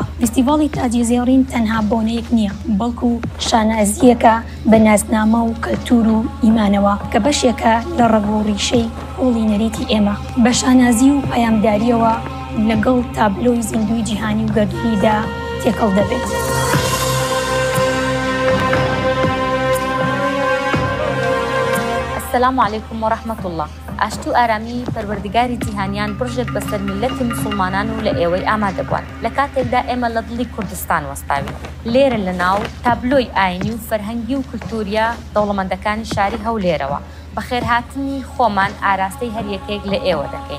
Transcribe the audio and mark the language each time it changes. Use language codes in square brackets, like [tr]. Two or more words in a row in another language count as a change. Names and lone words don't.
[ckb] فستیڤاڵی تاجی زێڕین تەنها بۆنەیەک نییە، بەڵکو شانازیەکە بە نازنامە و کەلتور و ئیمانەوە کە بەشێکە لە ڕەگ و ڕیشەی هۆڵی نەریتی ئێمە. بە شانازی و پەیامداریەوە لەگەڵ تابلۆی زیندوی جیهانی و گەردوونیدا تێکەڵ دەبێت. [ar] السلام عليكم ورحمة الله. [ckb] ئاشتی و ئارامی پەروەردگاری جیهانیان بڕژێت بەسەر میلەتی مسلمانان و لە ئێوەی ئامادەبووان. لە کاتێکدا ئێمە لە دڵی کوردستان وەستاوین. لێرە لەناو تابلۆی ئاینی و فەرهەنگی و کولتوریە دەوڵەمەندەکانی شاری هەولێرەوە بەخێرهاتنی خۆمان ئاراستەی هەریەکێک لە ئێوە دەکەین.